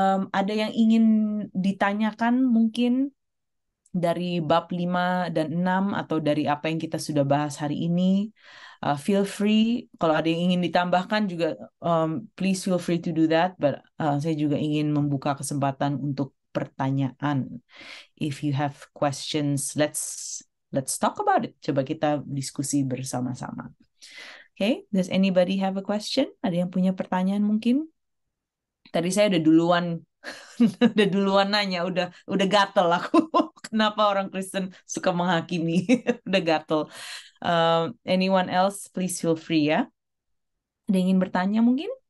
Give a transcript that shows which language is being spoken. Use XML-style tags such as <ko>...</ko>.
<id>Ada yang ingin ditanyakan mungkin dari bab 5 dan 6 atau dari apa yang kita sudah bahas hari ini?</id> <en>Feel free.</en> <id>Kalau ada yang ingin ditambahkan juga,</id> <en>please feel free to do that.</en> <id>But saya juga ingin membuka kesempatan untuk pertanyaan.</id> <en>If you have questions, let's talk about it.</en> <id>Coba kita diskusi bersama-sama.</id> <en>Okay, does anybody have a question?</en> <id>Ada yang punya pertanyaan mungkin? Tadi saya udah duluan nanya, udah gatel aku. Kenapa orang Kristen suka menghakimi? Udah gatel.</id> <en>Anyone else, please feel free</en> <id>ya. Ada yang ingin bertanya mungkin?</id>